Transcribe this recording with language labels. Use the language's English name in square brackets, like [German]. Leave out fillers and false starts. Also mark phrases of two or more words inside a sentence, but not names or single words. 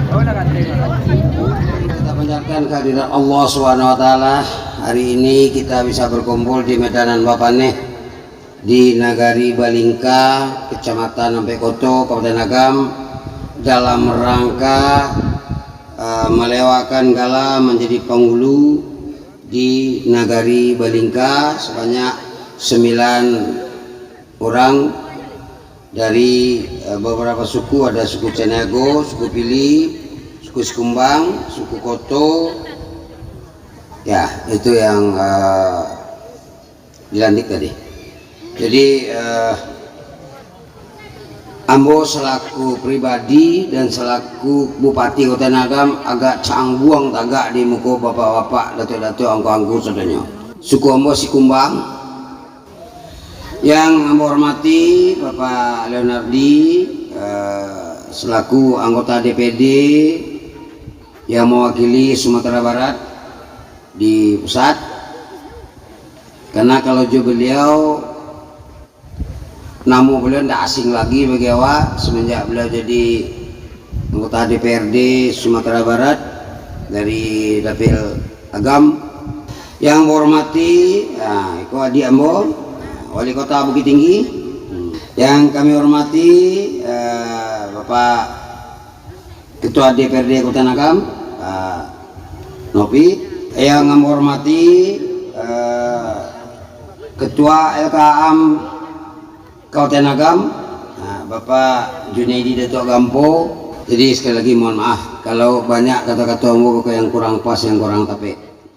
[Indonesian] Kita panjatkan kehadiran Allah SWT. Hari ini kita bisa berkumpul di Medanan Bapakne di Nagari Balingka, Kecamatan Ampekoto, Kabupaten Agam, dalam rangka Malewakan Gala Manjadi Pangulu di Nagari Balingka sebanyak 9 orang dari beberapa suku. Ada suku Caniago, suku Pili, suku Sikumbang, suku Koto. Ya, itu yang dilantik tadi. [Minangkabau] Jadi Ambo selaku pribadi dan selaku Bupati Kota Agam agak cangguang tagak di muka bapak-bapak, datuk-datuk, angku-angku saudanya. [Indonesian] Suku Ambo Sikumbang. Yang Ambo hormati Bapak Leonardi selaku anggota DPD yang mewakili Sumatera Barat di pusat. Karena kalau beliau namun beliau tidak asing lagi bagi awak semenjak beliau jadi anggota DPRD Sumatera Barat dari Dapil Agam. Yang menghormati Iko Adi Ambo, Wali Kota Bukit Tinggi. Yang kami hormati Bapak Ketua DPRD Kota Agam, Nopi. Yang kami hormati Ketua LKAM Kabupaten Agam, Bapak Junaidi Datuk Gampo. Jadi sekali lagi mohon maaf kalau banyak kata-kata yang kurang pas, yang kurang tepat.